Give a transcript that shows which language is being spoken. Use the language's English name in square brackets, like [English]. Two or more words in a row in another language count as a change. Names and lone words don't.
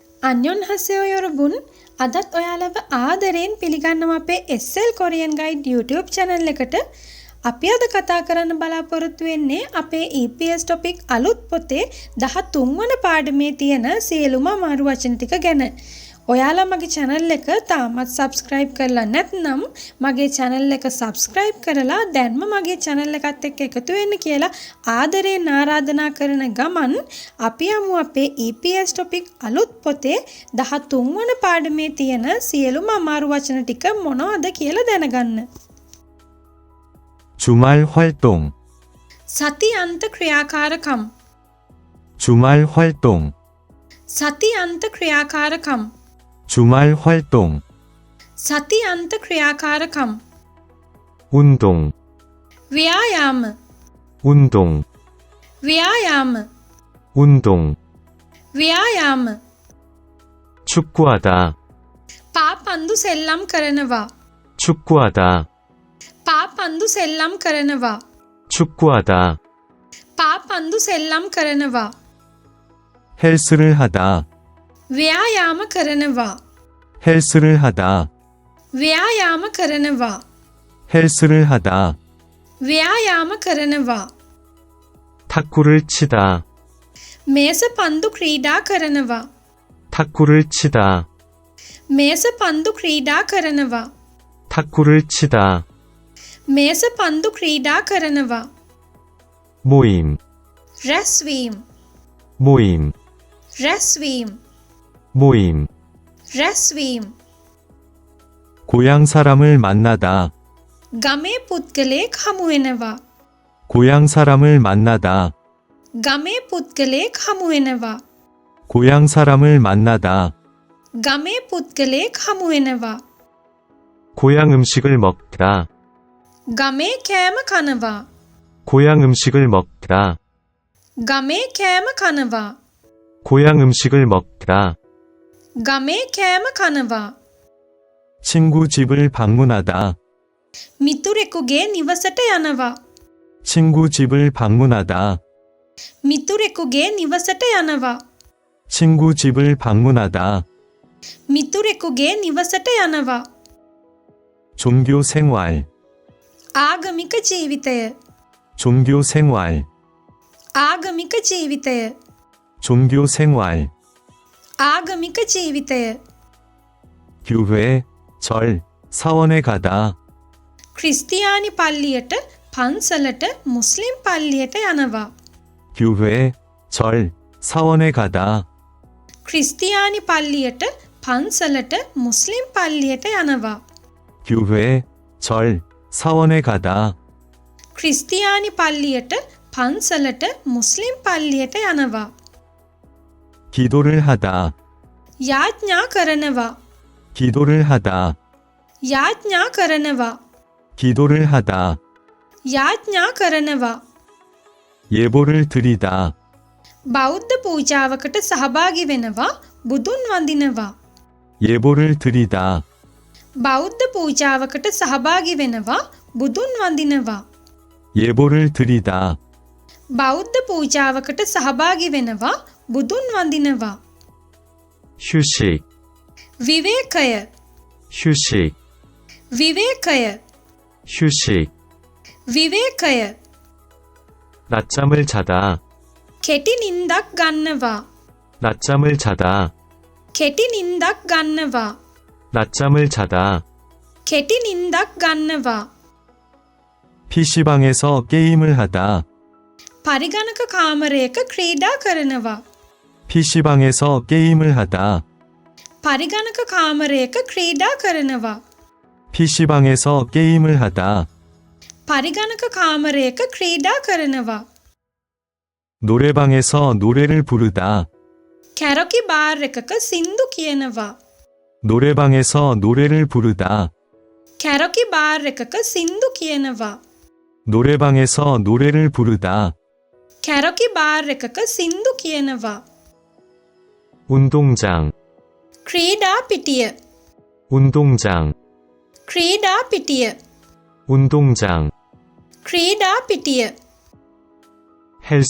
[Korean] 안녕하세요 여러분. [Sinhala] අදත් ඔයාලව ආදරයෙන් පිළිගන්නවා අපේ SL Korean Guide YouTube channel එකට. අපි අද කතා කරන්න බලාපොරොත්තු වෙන්නේ අපේ EPS topic අලුත් පොතේ 13 වන පාඩමේ තියෙන සියලුම අමාරු වචන ටික ගැන. ඔයාලා මගේ channel එක තාමත් subscribe කරලා නැත්නම් මගේ channel එක subscribe කරලා දැන්ම මගේ channel එකත් එක්ක එකතු වෙන්න කියලා ආදරයෙන් ආරාධනා කරන ගමන් අපි යමු අපේ EPS topic අලුත් පොතේ 13 වන පාඩමේ තියෙන සියලුම අමාරු වචන ටික මොනවද කියලා දැනගන්න. [Korean] 주말 활동 [Sinhala] සතිඅන්ත ක්‍රියාකාරකම් [Korean] 주말 활동 [Sinhala] සතිඅන්ත ක්‍රියාකාරකම් [Korean] 주말 활동 [Sinhala] සතිඅන්ත ක්‍රියාකාරකම් [Korean] 운동 [Sinhala] ව්‍යායාම [Korean] 운동 [Sinhala] ව්‍යායාම [Korean] 운동 [Sinhala] ව්‍යායාම [Korean] 축구하다 [Sinhala] පාපන්දු සෙල්ලම් කරනවා [Korean] 축구하다 [Sinhala] පාපන්දු සෙල්ලම් කරනවා [Korean] 축구하다 [Sinhala] පාපන්දු සෙල්ලම් කරනවා [Korean] 헬스를 하다 [Sinhala] ව්‍යායාම කරනවා [Korean] 헬스를 하다 [Sinhala] ව්‍යායාම කරනවා [Korean] 헬스를 하다 [Sinhala] ව්‍යායාම කරනවා [Korean] 탁구를 치다 [Sinhala] මේස පන්දු ක්‍රීඩා කරනවා [Korean] 탁구를 치다 [Sinhala] මේස පන්දු ක්‍රීඩා කරනවා [Korean] 탁구를 치다 [Sinhala] මේස පන්දු ක්‍රීඩා කරනවා [Korean] 모임 [Sinhala] රැස්වීම [Korean] 모임 [Sinhala] රැස්වීම [Korean] 모임 [Sinhala] රැස්වීම [Korean] 고향 사람을 만나다 [Sinhala] ගමේ පුද්ගලයෙක් හමු වෙනවා [Korean] 고향 사람을 만나다 [Sinhala] ගමේ පුද්ගලයෙක් හමු වෙනවා [Korean] 고향 사람을 만나다 [Sinhala] ගමේ පුද්ගලයෙක් හමු වෙනවා [Korean] 고향 음식을 먹다 [Sinhala] ගමේ කෑම කනවා [Korean] 고향 음식을 먹다 [Sinhala] ගමේ කෑම කනවා [Korean] 고향 음식을 먹다 [Sinhala] ගමේ කෑම කනවා [Korean] 친구 집을 방문하다 [Sinhala] මිතුරෙකුගේ නිවසට යනවා [Korean] 친구 집을 방문하다 [Sinhala] මිතුරෙකුගේ නිවසට යනවා [Korean] 친구 집을 방문하다 [Sinhala] මිතුරෙකුගේ නිවසට යනවා [Korean] 종교 생활 [Sinhala] ආගමික ජීවිතය [Korean] 종교 생활 [Sinhala] ආගමික ජීවිතය [Korean] 종교 생활 [Sinhala] ආගමික ජීවිතය [Korean] 교회 절 사원에 가다 [Sinhala] ක්‍රිස්තියානි පල්ලියට පන්සලට මුස්ලිම් පල්ලියට යනවා [Korean] 교회 절 사원에 가다 [Sinhala] ක්‍රිස්තියානි පල්ලියට පන්සලට මුස්ලිම් පල්ලියට යනවා [Korean] 교회 절 사원에 가다 [Sinhala] ක්‍රිස්තියානි පල්ලියට පන්සලට මුස්ලිම් පල්ලියට යනවා [Korean] 기도를 하다 [Sinhala] යාඥා කරනවා [Korean] 기도를 하다 [Sinhala] යාඥා කරනවා [Korean] 기도를 하다 [Sinhala] යාඥා කරනවා [Korean] 예보를 드리다 [Sinhala] බෞද්ධ පූජාවකට සහභාගී වෙනවා බුදුන් වඳිනවා [Korean] 예보를 드리다 [Sinhala] බෞද්ධ පූජාවකට සහභාගී වෙනවා බුදුන් වඳිනවා [Korean] 예보를 드리다 [Sinhala] බෞද්ධ පූජාවකට සහභාගී වෙනවා බුදුන් වඳිනවා [Korean] 휴식 [Sinhala] විවේකය [Korean] 휴식 [Sinhala] විවේකය [Korean] 휴식 [Sinhala] විවේකය [Korean] 낮잠을 자다 [Sinhala] කෙටි නිින්දක් ගන්නවා [Korean] 낮잠을 자다 [Sinhala] කෙටි නිින්දක් ගන්නවා [Korean] 낮잠을 자다 [Sinhala] කෙටි නිින්දක් ගන්නවා [Korean] PC방에서 게임을 하다 [Sinhala] පරිගණක කාමරයක ක්‍රීඩා කරනවා [Korean] PC방에서 게임을 하다 [Sinhala] පරිගණක කාමරයක ක්‍රීඩා කරනවා [Korean] PC방에서 게임을 하다 [Sinhala] පරිගණක කාමරයක ක්‍රීඩා කරනවා [Korean] 노래방에서 노래를 부르다 [Sinhala] කැරොකි බාර් එකක සින්දු කියනවා [Korean] 노래방에서 노래를 부르다 [Sinhala] කැරොකි බාර් එකක සින්දු කියනවා [Korean] 노래방에서 노래를 부르다 [Sinhala] කැරොකි බාර් එකක සින්දු කියනවා [Korean] 운동장 [Sinhala] ක්‍රීඩා පිටිය [Korean] 운동장 [Sinhala] ක්‍රීඩා පිටිය [Korean] 운동장 [Sinhala] ක්‍රීඩා පිටිය [Korean] 헬스장